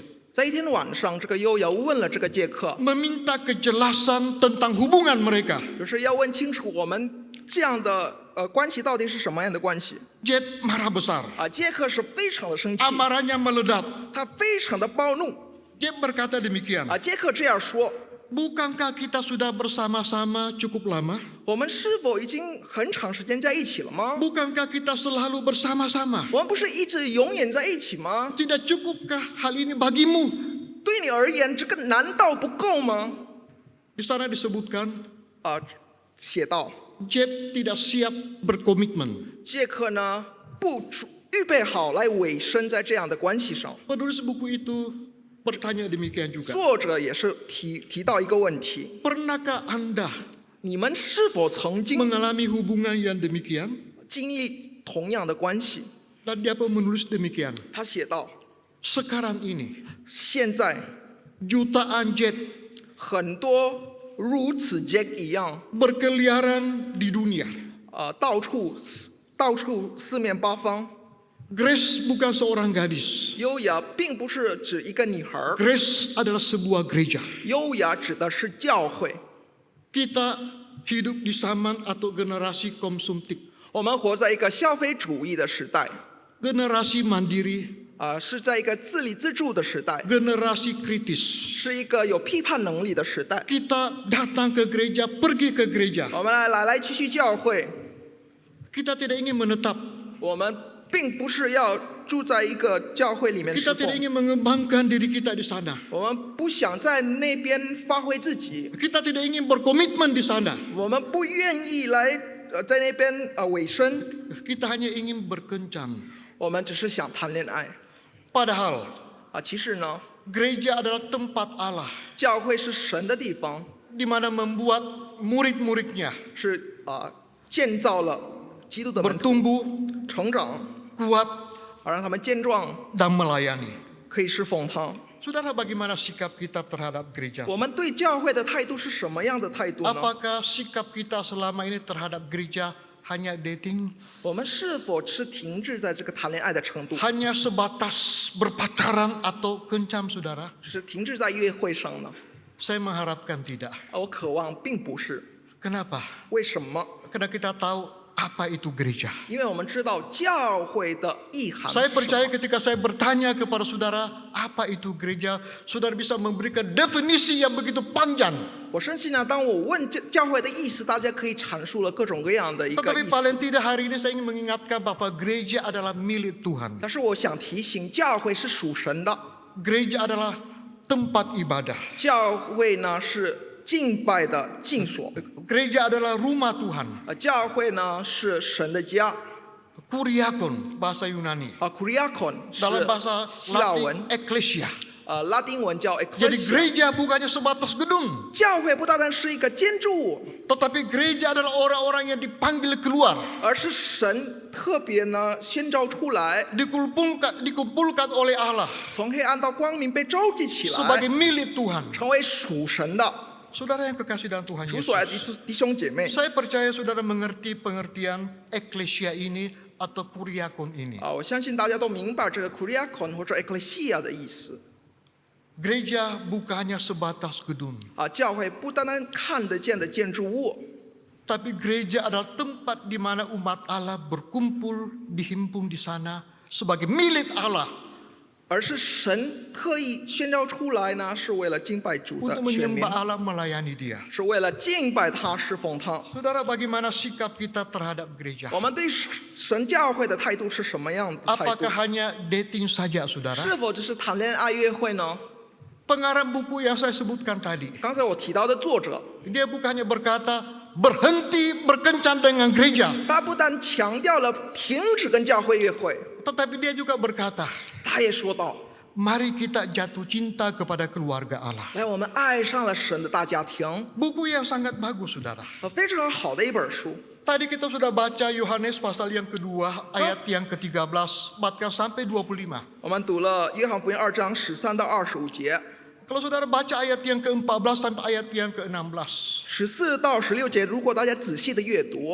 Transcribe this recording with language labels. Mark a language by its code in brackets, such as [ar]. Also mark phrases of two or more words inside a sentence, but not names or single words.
[zh] 在一天晚上，这个优雅问了这个杰克， [id] meminta kejelasan tentang hubungan mereka. [zh] 就是要问清楚我们这样的关系到底是什么样的关系。 [id] Jet marah besar. [zh] 杰克是非常的生气， [id] Amarahnya meledak. [zh] 他非常的暴怒。 [id] Jet berkata demikian, [zh] 杰克这样说： [id] bukankah kita sudah bersama-sama cukup lama? [zh] 我们是否已经很长时间在一起了吗？ [id] Bukankah kita selalu bersama-sama? [zh] 我们不是一直永远在一起吗？ [id] Tidak cukupkah hal ini bagimu? [zh] 对你而言，这个难道不够吗？ [id] Di sana disebutkan, [zh] 写道， [id] Jet tidak siap berkomitmen. [zh] 杰克呢不预备好来委身在这样的关系上。 [id] Penulis buku itu bertanya demikian juga. [zh] 作者也是提到一个问题： [id] Pernahkah Anda [zh] 你们是否曾经 [id] mengalami hubungan yang demikian? [zh] 经历同样的关系？ [id] Dan dia pun menulis demikian. [zh] 他写道： [id] Sekarang ini [zh] 现在 [id] jutaan Jet [zh] 很多如此杰克一样， [id] berkeliaran di dunia. [zh] 到处四面八方。 [id] Grace bukan seorang gadis. [zh] 优雅并不是指一个女孩， [id] Grace adalah sebuah gereja. [zh] 优雅指的是教会。 [id] Kita hidup di zaman atau generasi konsumtif. [zh] 我们活在一个消费主义的时代， [id] Generasi mandiri, [zh] 是在一个自立自助的时代， [id] generasi kritis. [zh] 是一个有批判能力的时代。 [id] Kita datang ke gereja, pergi ke gereja. [zh] 我们来去教会， [id] Kita tidak ingin menetap. [zh] 我们并不是要住在一个教会里面侍 [id] Kita tidak [zh] 奉， [id] ingin mengembangkan diri kita di sana. [zh] 我们不想在那边发挥自己， [id] Kita tidak ingin berkomitmen di sana. [zh] 我们不愿意来在那边委身， [id] Kita hanya ingin berkencan. [zh] 我们只是想谈恋爱。 [id] Padahal [zh] 其实呢， [id] gereja adalah tempat Allah [zh] 教会是神的地方， [id] di mana membuat murid-muridnya [zh] 是建造了基督的门徒 [id] bertumbuh, [zh] 成长， [id] kuat, [zh] 让他们健壮， [id] dan melayani. [zh] 可以侍奉他。 [id] Saudara, bagaimana sikap kita terhadap gereja? [zh] 我们对教会的态度是什么样的态度呢？ [id] Apakah sikap kita selama ini terhadap gereja hanya dating, [zh] 我们是否是停滞在这个谈恋爱的程度， [id] hanya sebatas berpacaran atau kencam, saudara? [zh] 是停滞在约会上呢？ [id] Saya mengharapkan tidak. [zh] 我渴望并不是。 [id] Kenapa? [zh] 为什么？ [id] Karena kita tahu apa itu gereja. [zh] 因为我们知道教会的意涵是 [id] Saya [zh] 什么。 [id] percaya ketika saya bertanya kepada saudara apa itu gereja, saudara bisa memberikan definisi yang begitu panjang. [zh] 我相信呢，当我问教会的意思，大家可以阐述了各种各样的一个 [id] Tetapi [zh] 意 [id] paling [zh] 思。 [id] tidak hari ini saya ingin mengingatkan bahwa gereja adalah milik Tuhan. [zh] 但是我想提醒，教会是属神的， [id] Gereja adalah tempat ibadah. [zh] 教会呢是敬拜的境所， [id] Gereja adalah rumah Tuhan. [zh] 教会呢是神的家。 [id] Kuriakon bahasa Yunani. [zh] Kuriakon 是 [id] Dalam bahasa [zh] 希腊文， [id] Latin ecclesia. [zh] 拉丁文叫 [id] Jadi [zh] ecclesia。 [id] gereja bukannya sebatas gedung, [zh] 教会不单单是一个建筑物， [id] tetapi gereja adalah orang-orang yang dipanggil keluar, [zh] 而是神特别呢宣召出来， [id] dikumpulkan oleh Allah [zh] 从黑暗到光明被召集起 [id] sebagai [zh] 来， [id] milik Tuhan. [zh] 成为属神的。 [id] Saudara yang kekasih dalam Tuhan [zh] 主所爱的 [id] Yesus, [zh] 弟兄姐妹 [id] saya percaya saudara mengerti pengertian ecclesia ini atau kuriakon ini. [zh] 我相信大家都明白这个 kuriakon 或者 ecclesia 的意思。 [id] Gereja bukannya sebatas gedung, [zh] 教会不单单看得见的建筑物， [id] tapi gereja adalah tempat di mana umat Allah berkumpul, dihimpun di sana sebagai milik Allah [zh] 而是神特意宣召出来呢，是为了敬拜主的 [id] untuk [zh] 选民 [id] menyembah，Allah, melayani Dia. [zh] 是为了敬拜他、侍奉他。 [id] Saudara, bagaimana sikap kita terhadap gereja? [zh] 我们对神教会的态度是什么样的态度 [id] Apakah？hanya dating saja, [zh] 是 [id] saudara? [zh] 否只是谈恋爱约会呢？ [id] Pengarang buku yang saya sebutkan tadi, [zh] 刚才我提到的作者， [id] dia bukannya berkata berhenti berkencan dengan gereja, [zh] 他不但强调了停止跟教会约会， [id] tetapi dia juga berkata, [zh] 他也说到， [id] mari kita jatuh cinta kepada keluarga Allah. [zh] 来，我们爱上了神的大家庭， [id] Buku yang sangat bagus, saudara. [zh] 非常好的一本书。 [id] Tadi kita sudah baca Yohanes pasal yang kedua, ayat yang ke-13, bahkan sampai 25. [zh] 我们读了约翰福音2章13到25节， [id] Kalau saudara baca ayat yang ke-14 sampai ayat yang ke-16. [zh] 14 到16节，如果大家仔细的阅读，